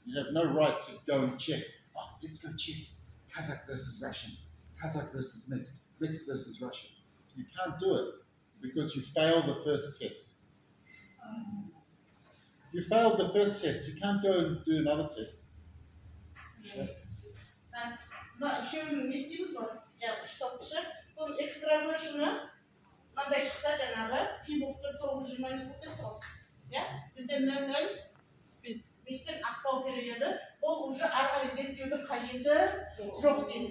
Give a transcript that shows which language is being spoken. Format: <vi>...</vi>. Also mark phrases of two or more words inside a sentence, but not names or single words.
<en>You have no right to go and check. Oh, let's go check Kazakh versus Russian, Kazakh versus mixed, mixed versus Russian. You can't do it because you failed the first test. If you failed the first test, you can't go and do another test.</en> <kk>Мына үшеуін не істейміз ғой? Жаңағы үш топшы, соның экстравержені мынандай шықса жаңағы пи болып тұр 920 болып тұр ғой. Иә? Бізде 0,0 5-тен аспау керек еді. Ол уже ары қарай зерттеудің қажеті жоқ дейді.</kk>